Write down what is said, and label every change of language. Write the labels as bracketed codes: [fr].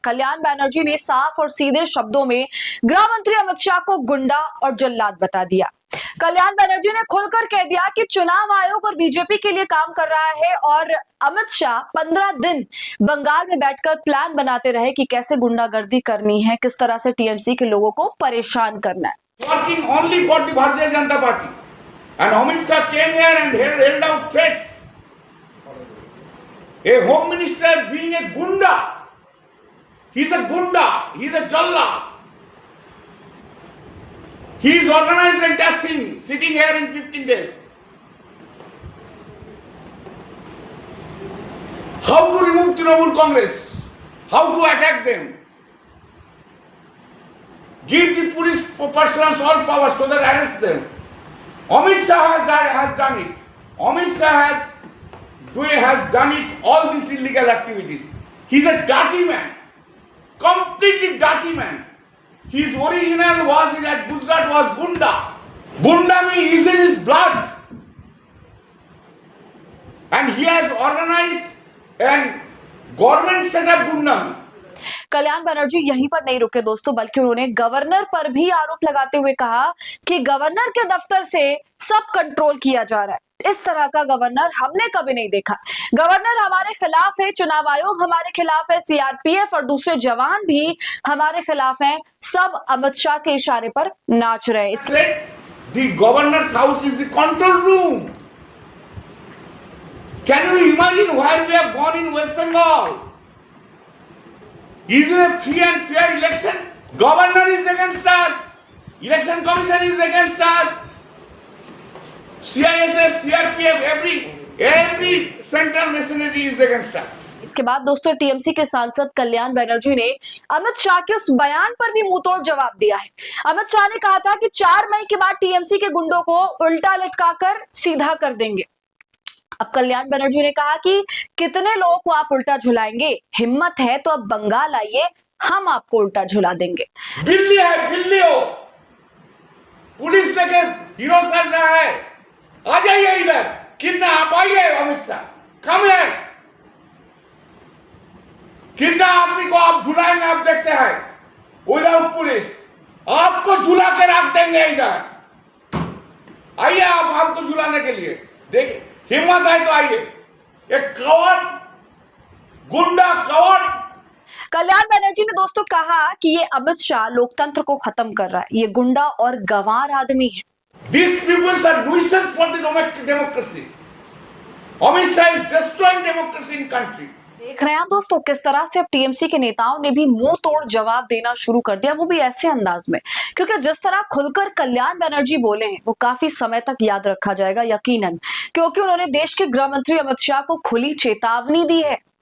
[hi] कल्याण बनर्जी ने साफ और सीधे शब्दों में गृह मंत्री अमित शाह को गुंडा और जल्लाद बता दिया। कल्याण बनर्जी ने खुलकर कह दिया कि चुनाव आयोग और बीजेपी के लिए काम कर रहा है और अमित शाह 15 दिन बंगाल में बैठकर प्लान बनाते रहे कि कैसे गुंडागर्दी करनी है, किस तरह से टीएमसी के लोगों को परेशान करना है। [en] Working only for the Bharatiya Janata Party, and Amit Shah came here and held out threats. A home minister being a gunda, he's a gunda, he's a jalla. He is organized entire thing, sitting here in 15 days. How to remove Trinamool Congress? How to attack them? Give the police personnel all power so that arrest them. Amit Shah has done it. Amit Shah has done it, all these illegal activities. He's a dirty man, completely dirty man. His original was in at Gujarat was Gunda. Gunda means is in his blood. And he has organized and government set up Gunda. [hi] Kalyan Banerjee यहीं पर नहीं रुके दोस्तों, बल्कि उन्होंने governor पर भी आरोप लगाते हुए कहा कि गवर्नर के दफ्तर से सब कंट्रोल किया जा रहा है। इस तरह का गवर्नर हमने कभी नहीं देखा। गवर्नर हमारे खिलाफ है, चुनाव आयोग हमारे खिलाफ है, सीआरपीएफ और दूसरे जवान भी हमारे खिलाफ हैं। सब अमित शाह के इशारे पर नाच रहे हैं। [en] The governor's house is the control room. Can you imagine where we have gone in West Bengal? Is it a free and fair election? Governor is against us. Election Commission is against us. CISF, CRPF, every central machinery is against us. [hi] इसके बाद दोस्तों TMC के सांसद कल्याण बनर्जी ने अमित शाह के उस बयान पर भी मुंहतोड़ जवाब दिया है। अमित शाह ने कहा था कि 4 मई के बाद टीएमसी के गुंडों को उल्टा लटकाकर सीधा कर देंगे। अब कल्याण बनर्जी ने कहा कि कितने लोगों को आप उल्टा झुलाएंगे, हिम्मत है तो अब बंगाल आइए, हम आपको उल्टा झुला देंगे। बिल्ली है, बिल्ली हो, पुलिस लेके हीरो चल रहा है, आ जाइए इधर। कितना आप आइए अमित शाह, कम है। कितना आदमी को आप झुलाएंगे आप देखते हैं, [en] Without police. [hi] आपको झुला के रख देंगे इधर। आइए आप हमको झुलाने के लिए। देखिए हिम्मत है तो आइए। एक कौन गुंडा कौन कल्याण बनर्जी ने दोस्तों कहा कि ये अमित शाह लोकतंत्र को खत्म कर रहा है, ये गुंडा और गंवार आदमी है। [en] These people are nuisance for the democracy. Amit Shah is destroying democracy in country. [hi] देख रहे हैं आप दोस्तों किस तरह से अब टीएमसी के नेताओं ने भी मुंह तोड़ जवाब देना शुरू कर दिया, वो भी ऐसे अंदाज में, क्योंकि जिस तरह खुलकर कल्याण बनर्जी बोले हैं वो काफी समय तक याद रखा जाएगा यकीनन, क्योंकि उन्होंने देश के गृह मंत्री अमित शाह को खुली चेतावनी दी है।